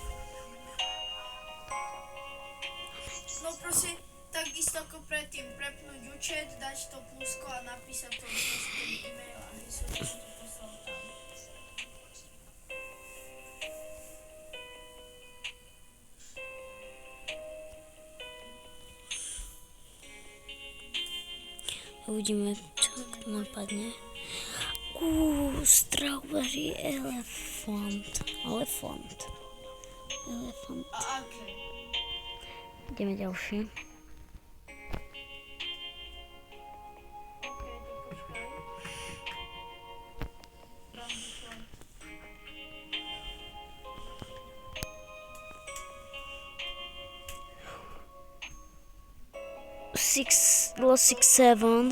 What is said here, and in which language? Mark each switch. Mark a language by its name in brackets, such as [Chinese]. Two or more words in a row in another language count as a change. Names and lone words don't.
[Slovak] No prosím, takisto ako predtým, prepnúť účet, dať to plusko a napísať to ten e-mail a som to poslal tam. Uvidíme, čo napadne. [English] Strawberry elephant. Elephant. [Slovak] A aké? Ideme ďalšie. Okej, to počkaj. Tam vyšlo. [English] Lost 6-7.